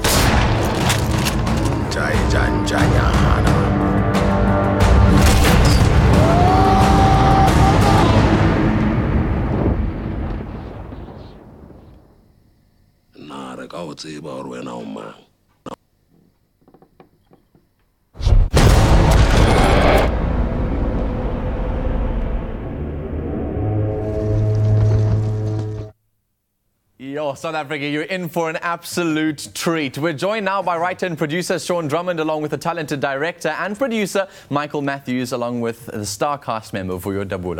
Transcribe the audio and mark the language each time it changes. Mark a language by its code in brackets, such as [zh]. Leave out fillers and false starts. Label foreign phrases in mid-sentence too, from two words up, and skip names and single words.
[st] jai janjanyana na re ka o tseba hore wena o mang. [en] Yo, South Africa, you're in for an absolute treat. We're joined now by writer and producer Sean Drummond, along with the talented director and producer Michael Matthews, along with the star cast member Vuyo Dabula.